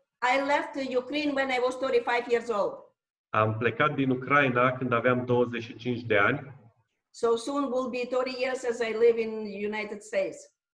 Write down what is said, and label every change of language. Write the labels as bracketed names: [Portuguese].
[English] I left Ukraine when I was 35 years old. [Romanian] Am plecat din Ucraina când aveam 25 de ani. [English] So soon will be 30 years as I live in the United States.